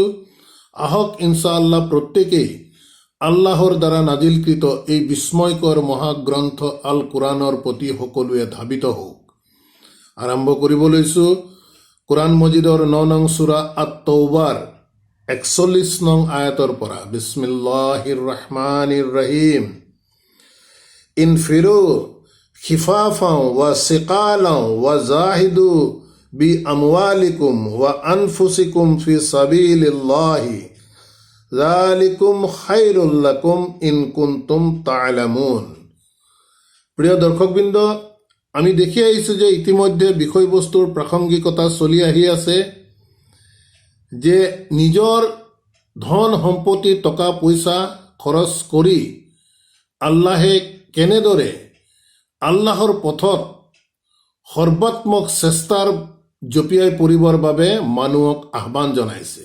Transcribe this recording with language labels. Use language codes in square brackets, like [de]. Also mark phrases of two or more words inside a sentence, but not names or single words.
[as] আহক [ar] إن شاء الله [as] প্ৰত্যেকেই আল্লাহৰ দ্বাৰা নাজিলকৃত এই বিস্ময়কৰ মহাগ্ৰন্থ আল কোৰআনৰ প্ৰতি সকলোৱে ধাবিত হওক। আৰম্ভ কৰিব লৈছোঁ কোৰআন মজিদৰ 9 নং সূৰা আত-তৌবাৰ 41 নং আয়াতৰ পৰা। [ar] بسم الله الرحمن الرحيم انفروا خفافا وثقالا وجاهدوا بأموالكم وأنفسكم في سبيل الله ذلكم خير لكم إن كنتم تعلمون. [as] প্ৰিয় দৰ্শকবৃন্দ, আমি দেখি আহিছোঁ যে ইতিমধ্যে বিষয়বস্তুৰ প্ৰাসংগিকতা চলি আহি আছে যে নিজৰ ধন সম্পত্তি টকা পইচা খৰচ কৰি আল্লাহে কেনেদৰে আল্লাহৰ পথত সৰ্বাত্মক চেষ্টাৰ জপিয়াই পৰিবৰ বাবে মানুহক আহ্বান জনাইছে।